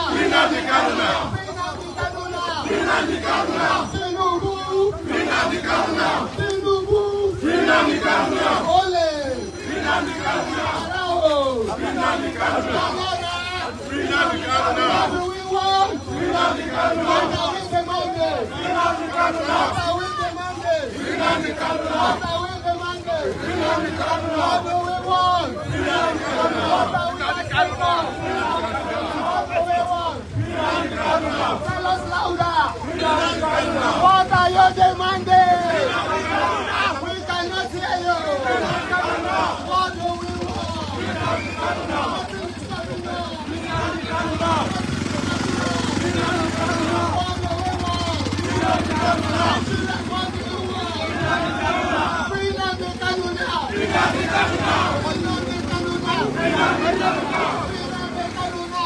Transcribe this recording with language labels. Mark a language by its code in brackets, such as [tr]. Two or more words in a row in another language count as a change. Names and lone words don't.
[en] Nnamdi Kanu now! Nnamdi Kanu now! Nnamdi Kanu now! Tinubu! Nnamdi Kanu now! Tinubu! Nnamdi Kanu now! Ole! Nnamdi Kanu now! Arao! Nnamdi Kanu now! Nnamdi Kanu now! What do we want? Nnamdi Kanu now! What are we demanding? Nnamdi Kanu now! What are we demanding? Nnamdi Kanu now! What are we demanding? Nnamdi Kanu now! What do we want? Nnamdi Kanu now! What are we asking for? What do we want? Nnamdi Kanu now! Tell us louder! Nnamdi Kanu now! What are you demanding? We cannot hear you! What do we want? Nnamdi Kanu now! Nnamdi Kanu now! Nnamdi Kanu now! What do we want? Nnamdi Kanu now! What do you want? Nnamdi Kanu now! Free Nnamdi Kanu now! Nnamdi Kanu now! Nnamdi Kanu now! Nnamdi Kanu now! Free Nnamdi Kanu now!